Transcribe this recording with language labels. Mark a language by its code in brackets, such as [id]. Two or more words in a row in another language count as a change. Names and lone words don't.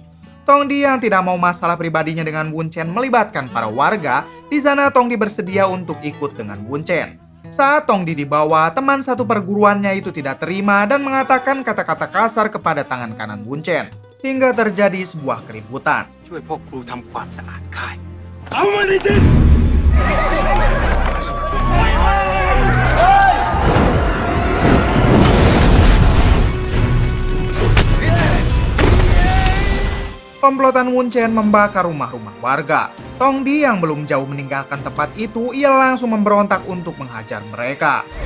[id] Tongdi yang tidak mau masalah pribadinya dengan Wun Chen melibatkan para warga, di sana Tongdi bersedia untuk ikut dengan Wun Chen. Saat Tongdi dibawa, teman satu perguruannya itu tidak terima dan mengatakan kata-kata kasar kepada tangan kanan Wun Chen, hingga terjadi sebuah keributan. [th] ช่วยพวกครูทำความสะอาดค่ายเอามาดิสิ [id] Komplotan Wun Chen membakar rumah-rumah warga. Tongdi yang belum jauh meninggalkan tempat itu, ia langsung memberontak untuk menghajar mereka.